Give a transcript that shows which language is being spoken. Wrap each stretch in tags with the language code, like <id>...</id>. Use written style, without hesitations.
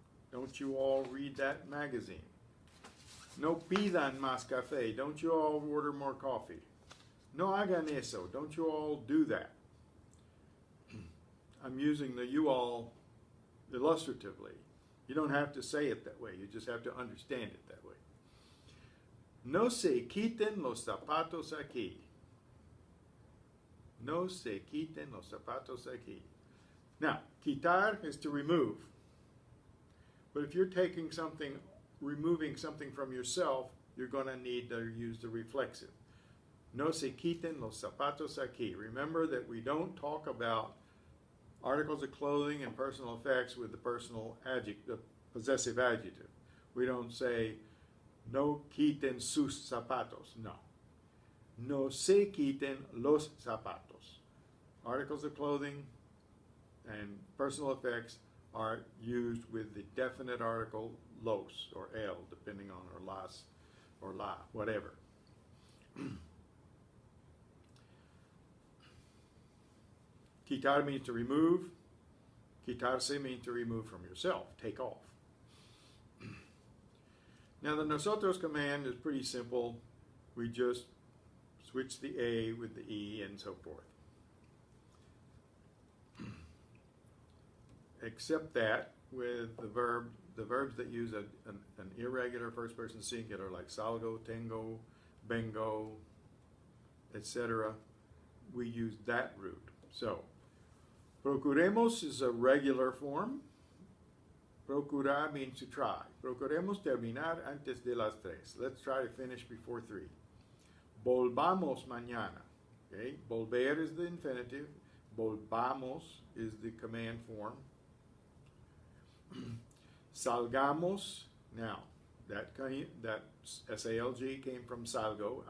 <en>Don't you all read that magazine?</en> <es>No pidan más café.</es> <en>Don't you all order more coffee?</en> <es>No hagan eso.</es> <en>Don't you all do that? I'm using the you all illustratively. You don't have to say it that way. You just have to understand it that way.</en> <es>No se quiten los zapatos aquí. No se quiten los zapatos aquí.</es> <en>Now, quitar is to remove. But if you're taking something, removing something from yourself, you're going to need to use the reflexive.</en> <es>No se quiten los zapatos aquí.</es> <en>Remember that we don't talk about articles of clothing and personal effects with the personal adjective, the possessive adjective. We don't say,</en> <es>no quiten sus zapatos.</es> <en>No.</en> <es>No se quiten los zapatos.</es> <en>Articles of clothing and personal effects are used with the definite article los or el, depending on, or las or la, whatever. Quitar means to remove. Quitarse means to remove from yourself, take off. Now the Nosotros command is pretty simple. We just switch the A with the E and so forth. Except that with the verbs that use an irregular first person singular like salgo, tengo, vengo, etc., we use that root. So, procuremos is a regular form. Procurar means to try.</en> <es>Procuremos terminar antes de las 3.</es> <en>Let's try to finish before 3.</en> <es>Volvamos mañana.</es> <en>Okay? Volver is the infinitive. Volvamos is the command form. Salgamos. Now, that SALG came from salgo.</en>